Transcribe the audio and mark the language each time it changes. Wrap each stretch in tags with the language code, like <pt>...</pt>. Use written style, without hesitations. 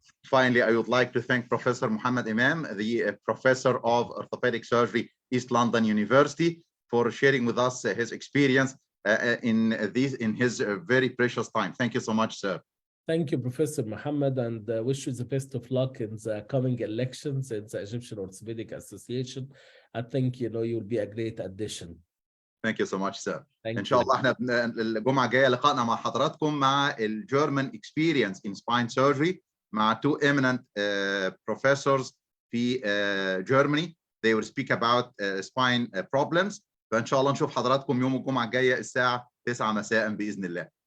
<en>Finally, I would like to thank Professor Mohamed A.Imam, the Professor of Orthopedic Surgery, East London University, for sharing with us his experience in his very precious time. Thank you so much, sir. Thank you, Professor Mohamed, and wish you the best of luck in the coming elections in the Egyptian Orthopaedic Association. I think you'll be a great addition. Thank you so much, sir.</en> <ar>إن شاء الله احنا الجمعة الجاية لقائنا مع حضراتكم مع</ar> <en>German experience in spine surgery</en> <ar>مع</ar> <en>two eminent professors</en> <ar>في Germany.</ar> <en>they will speak about spine problems.</en> <ar>فان شاء الله نشوف حضراتكم يوم الجمعه الجايه الساعه 9 مساء باذن الله.</ar>